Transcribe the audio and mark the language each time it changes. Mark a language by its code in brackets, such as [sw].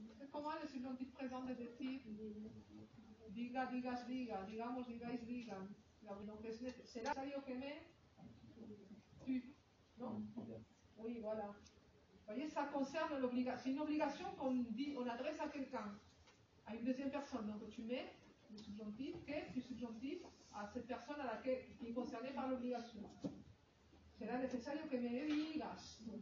[es] ¿Cómo es el subjuntivo présent de decir? Diga, digas, diga, digamos, digáis, digan. ¿Será necesario que me tu? [fr] Non? Oui, voilà. Vous voyez, ça concerne l'obligation. C'est une obligation qu'on adresse à quelqu'un, à une deuxième personne. Donc tu mets le subjonctif, que du subjonctif à cette personne qui est concernée par l'obligation. [es] Será necesario que me digas.